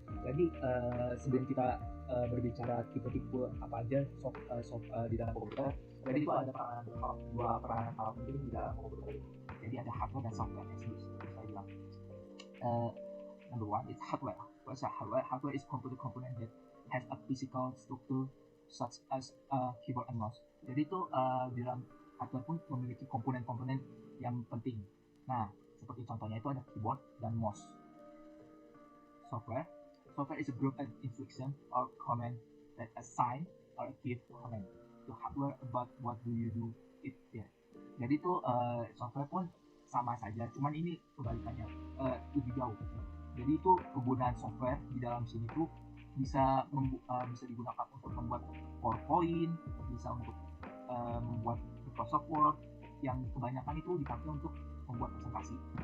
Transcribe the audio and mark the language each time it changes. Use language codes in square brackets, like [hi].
[id] Jadi sebelum kita berbicara tipe-tipe apa aja di dalam komputer, jadi itu ada dua peranan penting di dalam komputer. Jadi ada hardware dan software yang saya bilang. [en] Number one is hardware. What's hardware? Hardware is computer component that has a physical structure such as a keyboard and mouse. [id] Jadi itu di dalam hardware pun memiliki komponen-komponen yang penting. Nah, seperti contohnya itu ada keyboard dan mouse. [en] Software is a group of instruction or command that assign or give command to hardware about what do you do it there. [id] Jadi itu software pun sama saja, cuman ini kebalikannya lebih jauh. Jadi itu penggunaan software di dalam sini tuh bisa digunakan untuk membuat PowerPoint, bisa untuk membuat Microsoft Word, yang kebanyakan itu dipakai untuk membuat presentasi.